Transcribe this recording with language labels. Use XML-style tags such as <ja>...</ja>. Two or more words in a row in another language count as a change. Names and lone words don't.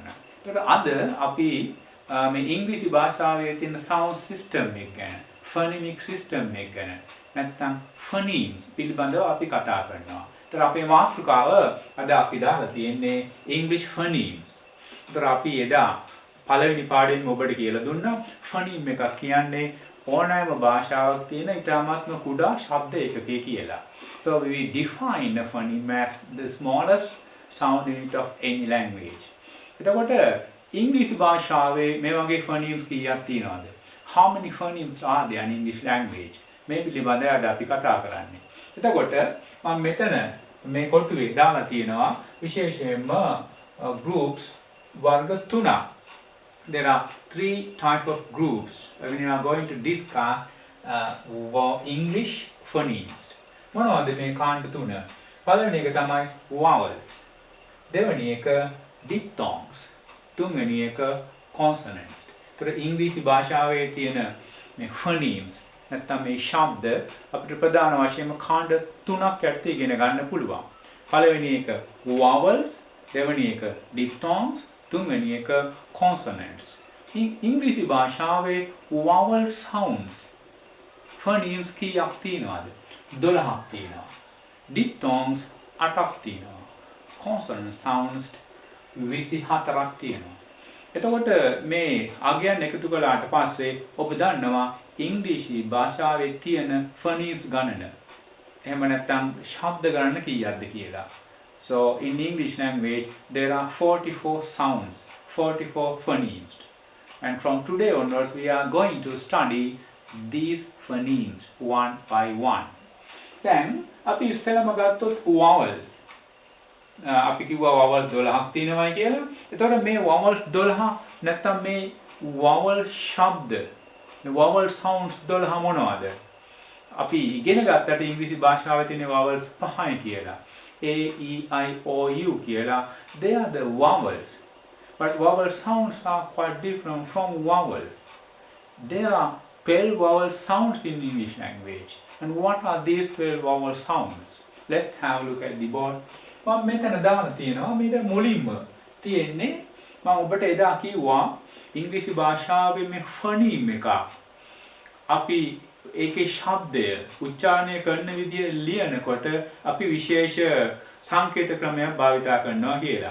<si>ඒකට අද අපි මේ ඉංග්‍රීසි භාෂාවේ තියෙන</si> <en>sound system</en> <si>එක ගැන,</si> <en>phonemic system</en> <si>එක ගැන නැත්නම් phonemes පිළිබඳව අපි කතා කරනවා. ඒතර අපේ මාතෘකාව අද අපි දාලා තියෙන්නේ</si> <en>English phonemes.</en> <si>ඒතර අපි එදා පළවෙනි පාඩමෙන් ඔබට කියලා දුන්නා phoneme එකක් කියන්නේ ඕනෑම භාෂාවක් තියෙන ඉතාමත්ම කුඩා ශබ්ද ඒකකය කියලා.</si> <en>So we define a phoneme as the smallest sound unit of any language.</en> <si>එතකොට ඉංග්‍රීසි භාෂාවේ මේ වගේ phonemes කීයක් තියෙනවද?</si> <en>How many phonemes are there in English language?</en> <si>මේ පිළිබඳව අද අපි කතා කරන්නේ. එතකොට මම මෙතන මේ කොටුවේ දාලා තියෙනවා විශේෂයෙන්ම groups වර්ග 3ක්.</si> <en>There are 3 types of groups when you are going to discuss English phonemes.</en> <si>මොනවද මේ කාණ්ඩ තුන? පළවෙනි එක තමයි vowels. දෙවෙනි එක diphthongs. තුන්වෙනි එක consonants. ඒතර ඉංග්‍රීසි භාෂාවේ තියෙන මේ phonemes නැත්නම් මේ ශබ්ද අපිට ප්‍රධාන වශයෙන්ම කාණ්ඩ තුනක් යටතේ ඉගෙන ගන්න පුළුවන්. පළවෙනි එක vowels, දෙවෙනි එක diphthongs, තුන්වෙනි එක consonants. ඉංග්‍රීසි භාෂාවේ</si> <en>vowel sounds phonemes</en> <si>කීයක් තියෙනවද? 12ක් තියෙනවා. diphthongs 8ක් තියෙනවා.</si> <en>consonant sounds</en> <si>24ක් තියෙනවා. එතකොට මේ අගයන් එකතු කළාට පස්සේ ඔබ දන්නවා ඉංග්‍රීසි භාෂාවේ තියෙන phonemes ගණන. එහෙම නැත්නම් ශබ්ද ගණන කීයක්ද කියලා.</si> <en>So in English language there are 44 sounds, 44 phonemes. And from today onwards we are going to study these phonemes one by one.</en> <si>Then අපි ඉස්සෙල්ලාම ගත්තොත් vowels. අපි කිව්වා vowels 12ක් තියෙනවායි කියලා. එතකොට මේ vowels 12 නැත්නම් මේ vowel ශබ්ද</si> <en>vowel sounds</en> <si>12 මොනවද? අපි ඉගෙන ගත්තට ඉංග්‍රීසි භාෂාවේ තියෙන vowels 5යි කියලා.</si> <en>A, E, I, O, U කියලා. They are the vowels. But vowel sounds are quite different from vowels. There are 12 vowel sounds in English language. And what are these 12 vowel sounds? Let's have a look at the board.</en> <si>මම මෙතන දාලා තියෙනවා මේක මුලින්ම තියෙන්නේ මම ඔබට එදා කිව්වා ඉංග්‍රීසි භාෂාවේ මේ phoneme එක අපි ඒකේ ශබ්දය උච්චාරණය කරන විදිය ලියනකොට අපි විශේෂ සංකේත ක්‍රමයක් භාවිතා කරනවා කියලා.</si>